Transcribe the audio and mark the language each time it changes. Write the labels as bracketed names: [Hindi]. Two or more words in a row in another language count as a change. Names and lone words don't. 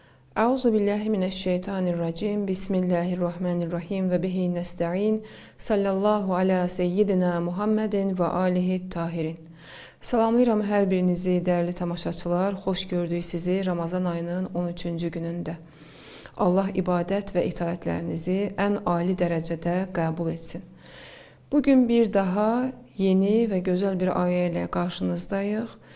[Arabic] أعوذ بالله من الشيطان الرجيم. بسم الله الرحمن الرحيم وبه نستعين. صلى الله على سيدنا محمد وآله الطاهرين. [Azerbaijani] Salamlayıram hər birinizi, dəyərli tamaşaçılar. Xoş gördük sizi Ramazan ayının 13-cü günündə. Allah ibadət və itaətlərinizi ən ali dərəcədə qəbul etsin. Bugün bir daha yeni və gözəl bir ayə ilə qarşınızdayıq.